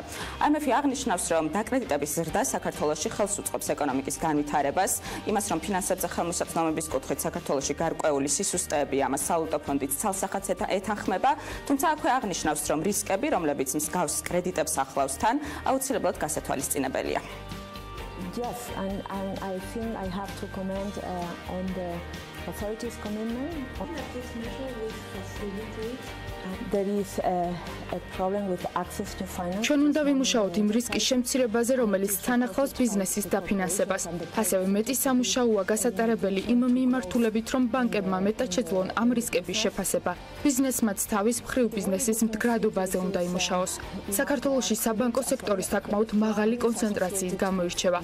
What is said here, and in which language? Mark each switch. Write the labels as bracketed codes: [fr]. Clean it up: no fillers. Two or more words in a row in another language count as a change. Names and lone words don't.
[ka] IMF-ი აღნიშნავს, რომ დაკრედიტების ზრდა საქართველოში ხელს უწყობს ეკონომიკის განვითარებას, იმას, რომ ფინანსებზე ხელმისაწვდომობის კუთხით საქართველოში გარკვეული სისუსტეები ამას სავალუტო ფონდით ცალსახაც ეთანხმება, თუმცა აქვე აღნიშნავს, რომ რისკები, რომლებიც მსგავს კრედიტებს ახლავს თან, აუცილებლად გასათვალისწინებელია. [en] Yes, and I think I have to comment on the authorities' commitment. This measure will facilitate. There is a problem with access to finance. [ka] ჩვენ უნდა ვიმუშაოთ იმ რისკის შემცირებაზე, რომელიც თან ახლავს ბიზნესის დაფინანსებას. ასევე მეტი სამუშაოა გასატარებელი იმ მიმართულებით, რომ ბანკებმა მეტად შეძლონ ამ რისკების შეფასება. ბიზნესმაც თავის მხრივ ბიზნესის მდგრადობაზე უნდა იმუშაოს. საქართველოში საბანკო სექტორის საკმაოდ მაღალი კონცენტრაციით გამოირჩევა.